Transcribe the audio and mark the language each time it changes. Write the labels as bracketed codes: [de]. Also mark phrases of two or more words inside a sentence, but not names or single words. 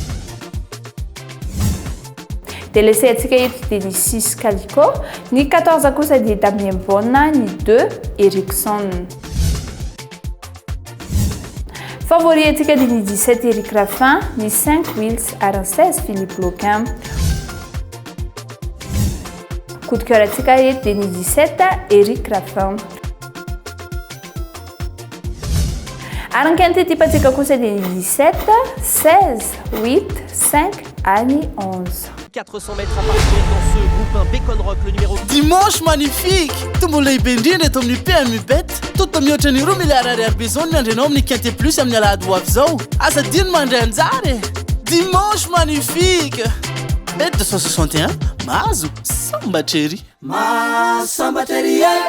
[mg] Dia laissé atsika eto dia ny 6 Calico, ny 14 kosa dia Damien Bonna, ny 2 Erickson. Favori atsika dia ny 17 Eric Raffin, ny 5 Wills ary ny 16 Philippe Loquin. [fr] Coup de cœur [mg] atsika eto dia ny 17 Eric Raffin. Ary ny [fr] quinte type [mg] atsika kosa dia ny 17, 16, 8, 5 ary ny 11. [fr] 400 mètres à parcourir dans ce groupe 1 Bacon Rock, le numéro... Dimanche magnifique! [mg] Tombola lehibe indrindra eto amin'ny PMU Bet. Toto mihoatra ny 2 milliards ariary bezony andrenao amin'ny [fr] quinte plus [mg] amin'ny alahady ho avy zao. Asa dino mandray anjara. [fr] Dimanche magnifique! [mg] Bet 261 mahazo sambatrery. Sambatrery